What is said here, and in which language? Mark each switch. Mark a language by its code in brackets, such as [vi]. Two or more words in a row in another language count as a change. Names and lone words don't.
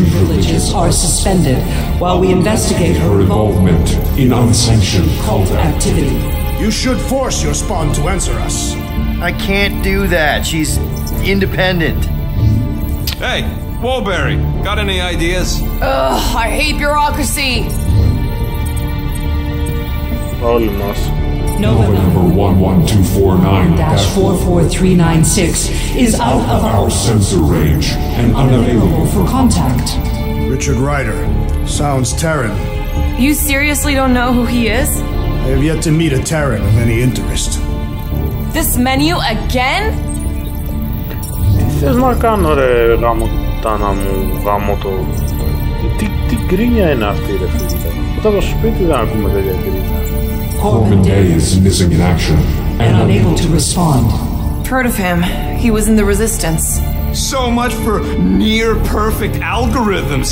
[en] privileges are suspended while we investigate her her involvement in unsanctioned cult activity. You should force your spawn to answer us. I can't do that. She's independent. Hey, Woolberry, got any ideas? Ugh, I hate bureaucracy. [el] Όλοι μας. [en] Nova Number 11249-44396 is out of our sensor range and unavailable for contact. Richard Ryder. Sounds Terran. You seriously don't know who he is? I have yet to meet a Terran of any interest. This menu again? [el] Τι θες να κάνω ρε γάμο τάνα μου, γάμο το... Τι γκρίνια είναι αυτή ρε φίλε. Όταν το σπίτι δεν ακούμε τέτοια γκρίνια. [en] Corbin Day is missing in action And unable to respond. Heard of him. He was in the Resistance. So much for near-perfect algorithms,